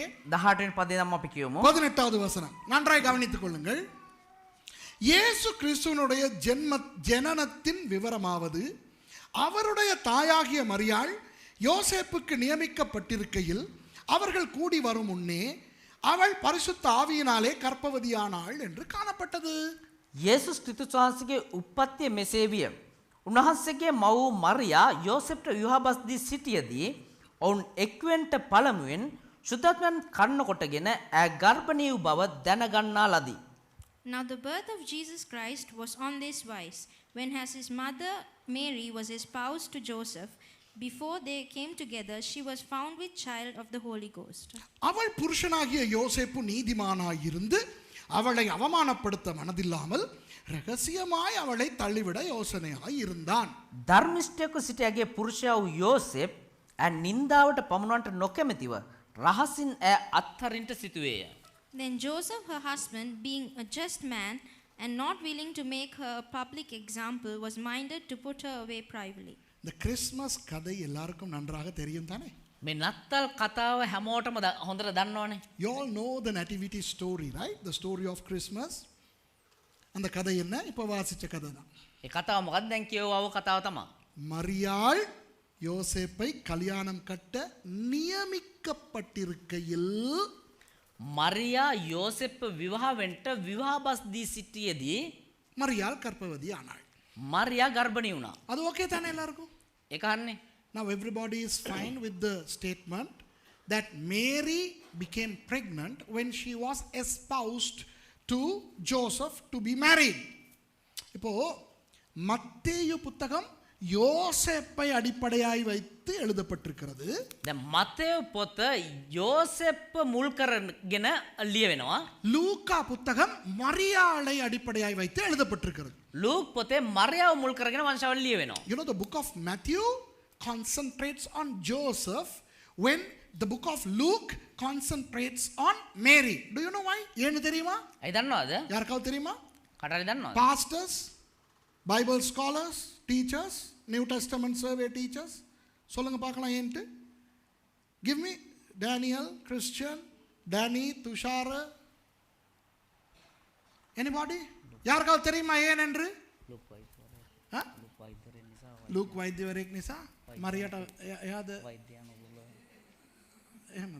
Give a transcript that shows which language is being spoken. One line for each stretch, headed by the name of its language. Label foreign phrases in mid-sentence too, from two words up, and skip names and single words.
Sinhala: 18 වෙනි පදේ නම් අපි කියමු.
Tamil: 18வது வசனம். நன்றாய் கவனித்துக் கொள்ளுங்கள். இயேசு கிறிஸ்துவினுடைய ஜனனத்தின் விவரமாவது, அவருடைய தாயாகிய மரியாள் யோசேப்புக்கு நியமிக்கப்பட்டிருக்கையில் அவர்கள் கூடி வரும் முன்னே அவள் பரிசுத்த ஆவியினாலே கர்ப்பவதியானாள் என்று காணப்பட்டது.
Sinhala: යේසුස් ක්‍රිස්තුස් වහන්සේගේ උප්පත්තිය මෙසේ විය. උන්වහන්සේගේ මව් මරියා යෝසෙප්ට විවාහබස් දී සිටියදී ඔවුන් එක්වෙන්ට පළමුවෙන් සුද්ධත්වයන් කන්න කොටගෙන ඈ ගර්භණී වූ බව දැනගන්නා ලදී.
English: Now the birth of Jesus Christ was on this wise, when as his mother Mary was espoused to Joseph, before they came together, she was found with child of the Holy Ghost.
Tamil: அவள் புருஷனாகிய யோசேப்பு நீதிமானாயிருந்து அவளை அவமானப்படுத்த மனதில்லாமல் ரகசியமாய் அவளை தள்ளிவிட யோசனையாய் இருந்தான்.
Sinhala: ධර්මිෂ්ඨයෙකු සිටියාගේ පුරුෂයා වූ යෝසෙප් නින්දාවට පමුණවන්නට නොකැමැතිව රහසින් ඈ අත්හරින්නට සිටුවේය.
English: Then Joseph, her husband, being a just man and not willing to make her a public example, was minded to put her away privately.
Tamil: இந்த கிறிஸ்மஸ் கதை எல்லாருக்கும் நன்றாக தெரியும் தானே?
Sinhala: මේ නත්තල් කතාව හැමෝටම හොඳට දන්නවනේ.
English: You all know the nativity story, right? The story of Christmas.
Tamil: அந்த கதை என்ன? இப்போ வாசிச்ச கதை தான்.
Sinhala: ඒ කතාව මොකක්ද දැන් කියවව කතාව තමයි.
Tamil: மரியாள் யோசேப்பை கல்யாணம் கட்ட நியமிக்கப்பட்டிருக்கையில்
Sinhala: මරියා යෝසෙප්ව විවාහ වෙන්න විවාහබස් දී සිටියේදී
Tamil: மரியாள் கர்ப்பவதி ஆனாள்.
Sinhala: මරියා ගර්භණී වුණා.
Tamil: அது ஓகே தானே எல்லாருக்கும்?
Sinhala: ඒක හරිනේ.
English: Now everybody is fine with the statement that Mary became pregnant when she was espoused to Joseph to be married.
Tamil: இப்போ மத்தேயு புத்தகம் யோசேப்பை அடிப்படையாய் வைத்து எழுதப்பட்டிருக்கிறது.
Sinhala: දැන් මතේයු පොත යෝසෙප්ව මුල් කරගෙන ලියවෙනවා.
Tamil: லூக்கா புத்தகம் மரியாளை அடிப்படையாய் வைத்து எழுதப்பட்டிருக்கிறது.
Sinhala: ලූක් පොතේ මරියාව මුල් කරගෙන වංශාවලිය ලියවෙනවා.
English: You know, the book of Matthew concentrates on Joseph when the book of Luke concentrates on Mary. Do you know why?
Tamil: ஏன்னு தெரியுமா?
Sinhala: ඇයි දන්නවද?
Tamil: யாருக்காவது தெரியுமா?
Sinhala: කටහරි දන්නවද?
English: Pastors, Bible scholars, teachers, New Testament survey teachers.
Tamil: சொல்லுங்க பார்க்கலாம் ஏன்ட்டு.
English: Give me Daniel, Christian, Danny, Tushar. Anybody?
Tamil: யாருக்காவது தெரியுமா ஏன் என்று?
Sinhala: ලූක් වෛද්‍යවරයෙක් නිසා මරියට එයාද එහෙමද?